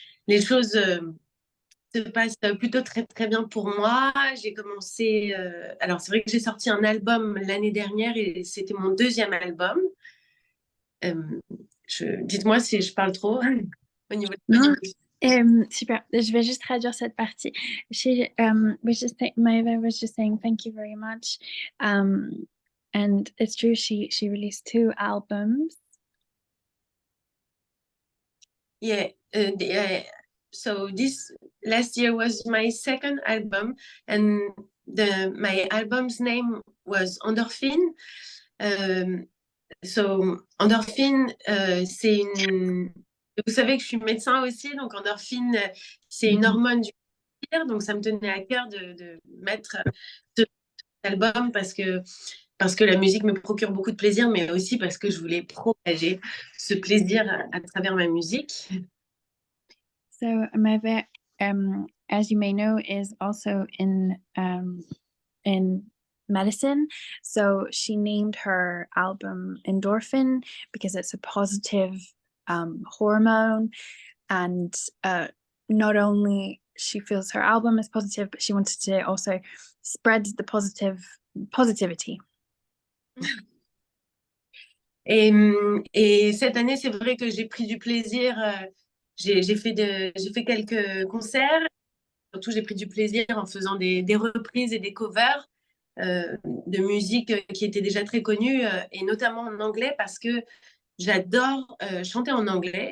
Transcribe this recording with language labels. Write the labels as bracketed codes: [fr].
[fr] Les choses se passent plutôt très très bien pour moi. J'ai commencé, alors c'est vrai que j'ai sorti un album l'année dernière et c'était mon 2e album. Dites-moi si je parle trop au niveau de... Super, je vais juste traduire cette partie. [en] Maeva was just saying thank you very much, and it's true, she released 2 albums. So this last year was my 2nd album, and my album's name was Endorphine. So [fr] Endorphine, c'est une... Vous savez que je suis médecin aussi, donc endorphine, c'est une hormone du plaisir, donc ça me tenait à cœur de mettre cet album parce que la musique me procure beaucoup de plaisir, mais aussi parce que je voulais propager ce plaisir à travers ma musique. [en] So Maeva, as you may know, is also in medicine. So she named her album Endorphin because it's a positive hormone, and not only she feels her album is positive, but she wanted to also spread the positivity. [fr] Et cette année, c'est vrai que j'ai pris du plaisir. J'ai fait quelques concerts. Surtout, j'ai pris du plaisir en faisant des reprises et des covers de musique qui étaient déjà très connues, et notamment en anglais, parce que j'adore chanter en anglais.